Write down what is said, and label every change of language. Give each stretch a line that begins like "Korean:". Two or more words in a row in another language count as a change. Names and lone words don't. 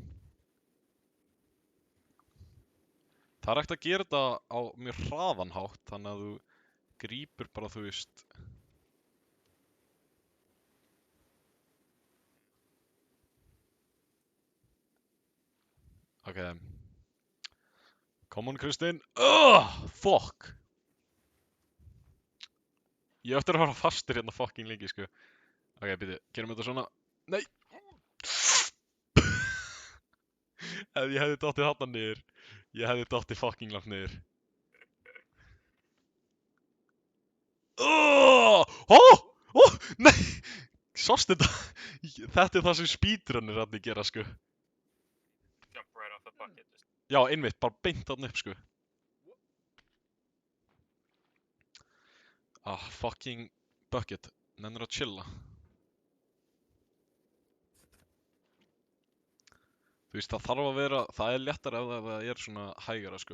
Icelandic: Það er hægt að gera þetta á mjög hraðan hátt, þannig að þú grípur bara, þú veist... Ok.
English: Come on,
Icelandic: Kristinn. Fuck! Ég ætti að fara fastur hérna fucking lengi, sko. Ok, býti, gerum þetta svona. Nei! Ef ég hefði dottið þarna niður, ég hefði dottið fucking langt niður. Nei! Sástu þetta? Þetta er það sem speedrunnir hann gera, sko.
English: Jump right off the bucket. Just
Icelandic: Já, einmitt, bara beint þarna upp, sko.
English: Fucking bucket.
Icelandic: Nennir að chilla. Þú veist, það þarf að vera, það er léttar ef það er svona hægara, sko.